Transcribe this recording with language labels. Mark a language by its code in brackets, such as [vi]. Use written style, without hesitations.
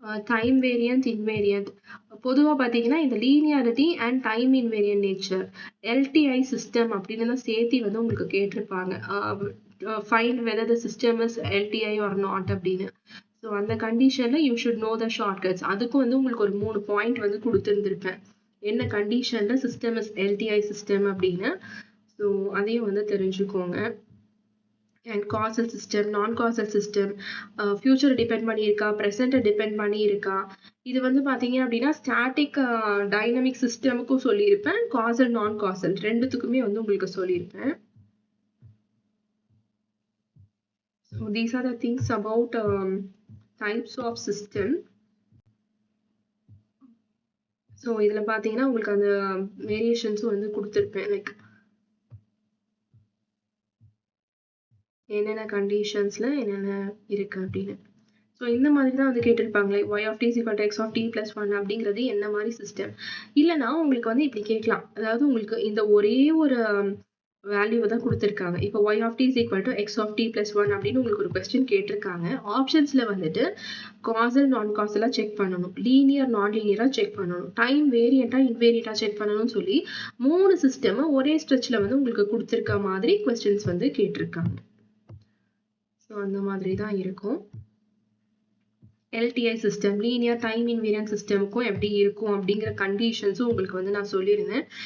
[ta] Time variant invariant பொதுவாக பார்த்தீங்கன்னா இந்த linearity and time invariant nature LTI system அப்படின்னு தான் சேர்த்தி வந்து உங்களுக்கு கேட்டிருப்பாங்க. [en] Find whether the system is LDI or not அப்படின்னு. So அந்த கண்டிஷனில் you should know the shortcuts. [ta] அதுக்கும் வந்து உங்களுக்கு ஒரு 3 பாயிண்ட் வந்து கொடுத்துருந்துருப்பேன். என்ன கண்டிஷனில் சிஸ்டம் இஸ் எல்டிஐ சிஸ்டம் அப்படின்னு. ஸோ அதையும் வந்து தெரிஞ்சுக்கோங்க. and causal system non-causal system future depend பண்ணியிருக்கா present depend பண்ணியிருக்கா. இது வந்து பாத்தீங்க அப்படின்னா ஸ்டாட்டிக் டைனமிக் சிஸ்டமுக்கும் சொல்லியிருப்பேன், causal non-causal ரெண்டுத்துக்குமே வந்து உங்களுக்கு சொல்லியிருப்பேன். [en] So these are the things about types of system. [ta] So இதுல பாத்தீங்கன்னா உங்களுக்கு அந்த வேரியேஷன்ஸும் வந்து கொடுத்துருப்பேன், லைக் என்னென்ன கண்டிஷன்ஸ்ல என்னென்ன இருக்கு அப்படின்னு. ஸோ இந்த மாதிரி தான் வந்து கேட்டிருப்பாங்களே y of t is equal to x of t plus 1 அப்படிங்கிறது என்ன மாதிரி சிஸ்டம். இல்லைன்னா உங்களுக்கு வந்து இப்படி கேட்கலாம், அதாவது உங்களுக்கு இந்த ஒரே ஒரு வேல்யூவை தான் கொடுத்துருக்காங்க. இப்போ y of t is equal to x of t plus 1 அப்படின்னு உங்களுக்கு ஒரு கொஸ்டின் கேட்டிருக்காங்க. ஆப்ஷன்ஸ்ல வந்துட்டு காசல் நான் காசலா செக் பண்ணணும், லீனியர் நான் லீனியரா செக் பண்ணணும், டைம் வேரியண்டா இன்வேரியண்டா செக் பண்ணணும்னு சொல்லி 3 சிஸ்டம் ஒரே ஸ்ட்ரெச்ல வந்து உங்களுக்கு கொடுத்துருக்க மாதிரி கொஸ்டின்ஸ் வந்து கேட்டிருக்காங்க. ஸோ அந்த மாதிரி தான் இருக்கும். LTI system linear time invariant சிஸ்டமுக்கும் எப்படி இருக்கும் அப்படிங்கிற கண்டிஷன்ஸும் உங்களுக்கு வந்து நான் சொல்லியிருந்தேன்.